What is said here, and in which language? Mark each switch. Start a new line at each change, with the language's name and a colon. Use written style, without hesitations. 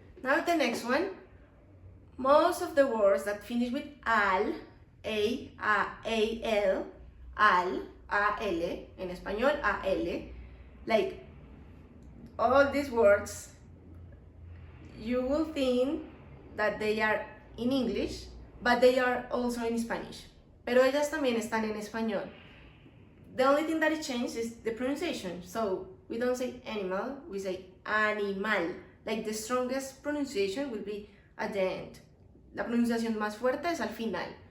English: Now the next one, most of the words that finish with al, al, en español, al, like all these words, you will think that they are in English, but they are also in Spanish.
Spanish: Pero ellas también están en español.
English: The only thing that it changes is the pronunciation. So we don't say animal, we say animal. Like the strongest pronunciation will be at the end.
Spanish: La pronunciación más fuerte es al final.